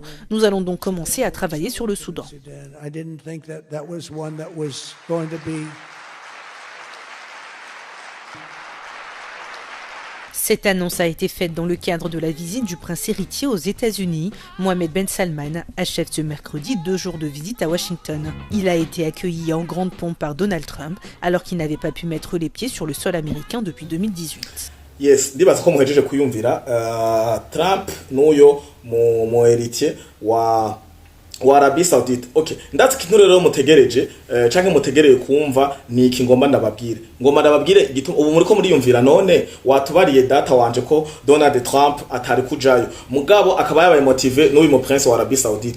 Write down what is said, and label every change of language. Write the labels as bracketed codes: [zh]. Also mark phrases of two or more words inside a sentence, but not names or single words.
[fr] Nous allons donc commencer à travailler sur le Soudan. [en] I didn't think that was one that was going to be... [fr] Cette annonce a été faite dans le cadre de la visite du prince héritier aux États-Unis. Mohamed Ben Salman achève ce mercredi 2 jours de visite à Washington. Il a été accueilli en grande pompe par Donald Trump alors qu'il n'avait pas pu mettre les pieds sur le sol américain depuis 2018. [rn] Yes, ndibaza ko muhejeje kuyumvira Trump n'uyo mu héritier wa Arabie Saoudite. Okay, ndatse kintu rero mutegereje canke mutegereye kumva ni iki ngomba ndababwire gituma ubu muri ko muri yumvira none watubariye data wanje ko Donald Trump atari kujayo mugabo akaba yabaye motive n'uyu mu prince wa Arabie Saoudite.